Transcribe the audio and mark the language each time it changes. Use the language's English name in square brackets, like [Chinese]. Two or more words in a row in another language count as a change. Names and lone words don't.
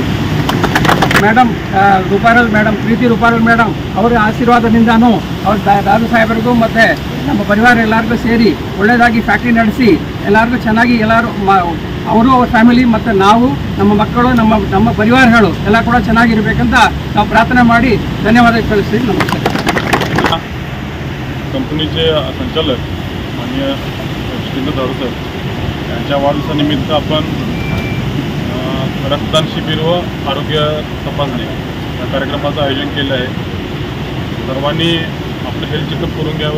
[Kannada] ಮೇಡಮ್ ರೂಪಾರಲ್ ಮೇಡಮ್, ಪ್ರೀತಿ ರೂಪಾರಲ್ ಮೇಡಮ್ ಅವರ ಆಶೀರ್ವಾದದಿಂದನೂ ಅವ್ರ ದಾರು ಸಾಹೇಬರಿಗೂ ಮತ್ತು ನಮ್ಮ ಪರಿವಾರ ಎಲ್ಲರಿಗೂ ಸೇರಿ ಒಳ್ಳೆಯದಾಗಿ ಫ್ಯಾಕ್ಟ್ರಿ ನಡೆಸಿ ಎಲ್ಲರಿಗೂ ಚೆನ್ನಾಗಿ ಎಲ್ಲರೂ ಅವರು ಅವ್ರ ಫ್ಯಾಮಿಲಿ ಮತ್ತು ನಾವು ನಮ್ಮ ಮಕ್ಕಳು ನಮ್ಮ ಪರಿವಾರಗಳು ಎಲ್ಲ ಕೂಡ ಚೆನ್ನಾಗಿರಬೇಕಂತ ನಾವು प्रार्थना ಮಾಡಿ ಧನ್ಯವಾದ ಕಳಿಸ್ತೀವಿ. ನಮಸ್ಕಾರ. [Marathi] कंपनीचे संचालक माननीय श्रीदत्त दारू सर यांच्या वाढदिवसानिमित्त आपण रक्तदान शिबिर व आरोग्य तपासणी या कार्यक्रमाचं आयोजन केलं आहे. सर्वांनी आपलं [English] health checkup [Marathi] करून घ्यावं.